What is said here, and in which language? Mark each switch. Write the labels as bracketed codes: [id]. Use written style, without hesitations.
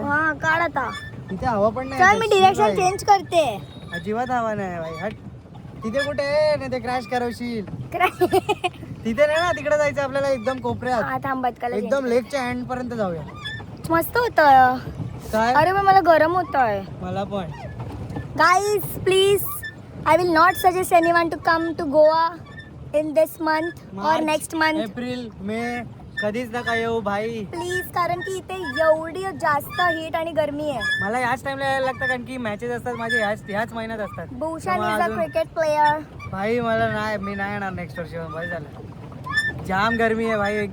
[mr] हा काढ आता. तिथे हवा पण नाही. चल मी डिरेक्शन चेंज करते. अजिबात हवा नाही भाई. हट. तिथे कुठे आहे नाही ते क्रॅश करवशील. तिथे नाही ना तिकडे जायचं आपल्याला एकदम कोपऱ्यात. हा थांब बदकाला एकदम लेकच्या एंड पर्यंत जाऊया. change. मस्त होतं. काय अरे पण मला गरम होतंय. मला पण. [en] Guys, please, I will not suggest anyone to come to Goa in this month or [mr] March, [en] next month. [mr] April May कधीच नका येऊ भाई. प्लीज, कारण की इथे एवढी जास्त हीट आणि गरमी आहे. मला याच टाइमला यायला लागतं कारण की मॅचेस असतात माझे ह्याच महिन्यात असतात. भूषण त्यामुळे [en] is a [mr] अजून- [en] Cricket player. [mr] भाई मला नाही मी नाही येणार नेक्स्ट वर्षी. भाई झालं जाम गरमी आहे भाई.